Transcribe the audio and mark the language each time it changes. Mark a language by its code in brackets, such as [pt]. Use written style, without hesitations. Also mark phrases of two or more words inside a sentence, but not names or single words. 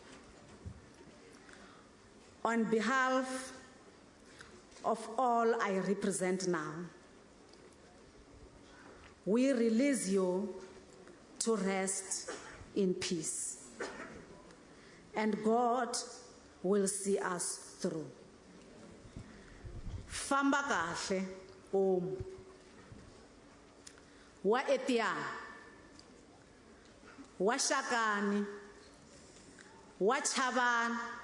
[en] On behalf of all I represent now, we release you to rest in peace. And God will see us through. [ts] Famba kahle wa Etiana, wa Shakani, wa Chabane,